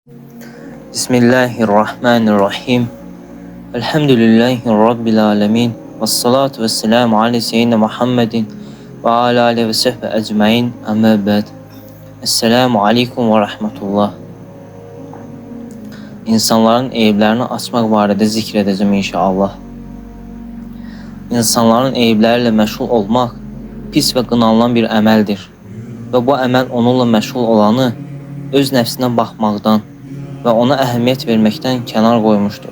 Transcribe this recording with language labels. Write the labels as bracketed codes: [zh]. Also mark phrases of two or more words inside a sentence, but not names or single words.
[ar] بسم الله الرحمن الرحيم. الحمد لله رب العالمين. والصلاة والسلام على سيدنا محمد وعلى آله وصحبه أجمعين. أما بعد. السلام عليكم ورحمة الله. [az] İnsanların eyiblərini açmaq barədə zikr edəcəm inşallah. İnsanların eyiblərlə məşğul olmaq pis və qınanılan bir əməldir. Və bu əməl onunla məşğul olanı öz nəfsinə baxmaqdan və ona əhəmiyyət verməkdən kənar qoymuşdur.